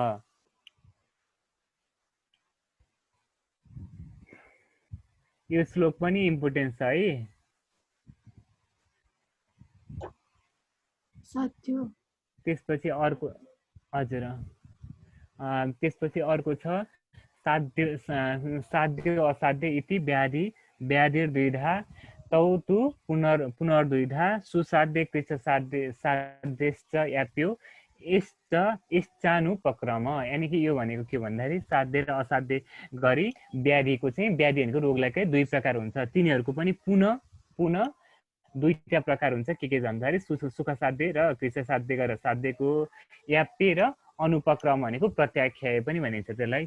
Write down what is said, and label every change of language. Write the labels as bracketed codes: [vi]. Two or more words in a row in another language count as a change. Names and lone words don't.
[ne] यो श्लोक पनि इम्पोर्टेन्ट छ है। सत्य। त्यसपछि अर्को हजुर त्यसपछि अर्को छ [sa] साध्य असाध्य इति व्याधिर्द्विधा तौ तु पुनर्द्विधा सुसाध्य कृच्छ साध्यश्च याप्यो इच्छानुपक्रम। [ne] यानि कि यो भनेको के भन्दाखेरि साध्य र असाध्य गरी व्याधिको चाहिँ व्याधि भनेको रोगलाई चाहिँ दुई प्रकार हुन्छ। तिनीहरूको पनि पुनः दुईटा प्रकार हुन्छ। के भन्दाखेरि सुख साध्य र कृच्छ साध्य गरेर साध्यको याप्य र अनुपक्रम भनेको प्रत्याख्याय पनि भनिन्छ त्यसलाई।